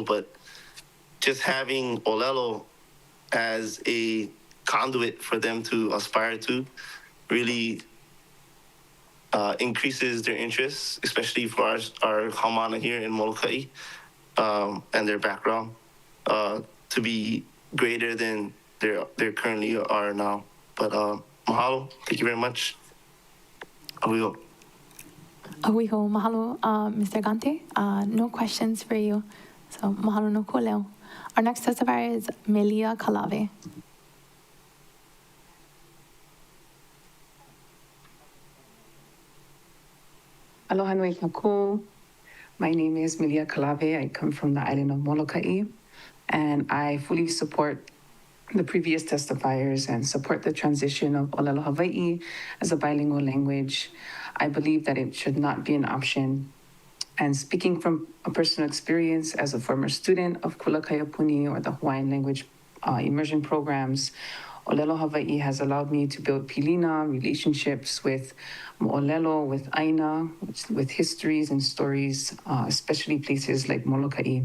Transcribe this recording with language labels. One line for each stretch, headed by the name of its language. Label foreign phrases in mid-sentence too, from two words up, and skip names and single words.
English: But just having Olelo as a conduit for them to aspire to really increases their interests, especially for our Haumana here in Molokai, and their background to be greater than they currently are now. But mahalo, thank you very much. Ahuiho.
Hawaiian: Ahuiho, mahalo,
English: Mr. Gante. No questions for you. So
Hawaiian: mahalo no koleo.
English: Our next testifier is Melia Kalave.
Hawaiian: Aloha nui kakou.
English: My name is Melia Kalave. I come from the island of Molokai, and I fully support the previous testifiers and support the transition of Olelo Hawaii as a bilingual language. I believe that it should not be an option. And speaking from a personal experience as a former student of Kulakaiapuni or the Hawaiian language immersion programs, Olelo Hawaii has allowed me to build pilina, relationships with Mo'olelo, with ʻāINA, with histories and stories, especially places like Molokai.